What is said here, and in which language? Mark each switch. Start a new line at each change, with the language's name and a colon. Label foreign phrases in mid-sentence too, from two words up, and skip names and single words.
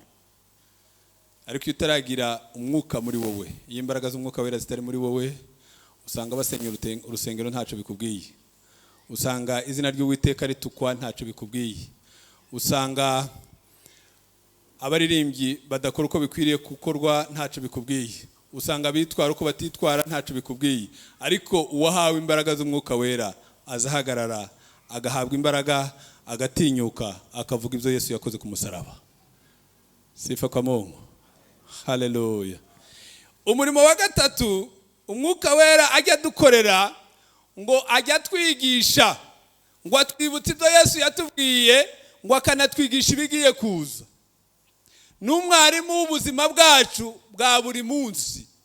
Kinyarwanda: Ariko iyo utaragira umwuka muri wowe iyo imbaraga z'umwuka wera zitari muri wowe usanga basenya urusengero ntacyo bikubwiye, usanga izina ry'Uwiteka ritukwa ntacyo bikubwiye, usanga abaririmbyi badakora uko bikwiriye gukorwa ntacyo bikubwiye, usanga bitwara uko batitwara ntacyo bikubwiye. Ariko uwahawe imbaraga z'umwuka wera azahagarara agahabwa imbaraga agatinyuka akavuga ibyo Yesu yakoze ku musaraba.
Swahili: Sifa kwa Mungu.
Kinyarwanda: Haleluya. Umurimo wa gatatu umwuka wera ajya dukorera ngo ajya twigisha ngo atwibutse ibyo Yesu yatubwiye ngo akanatwigisha ibigiye kuza. N'umwarimu w'ubuzima bwacu bwa buri munsi.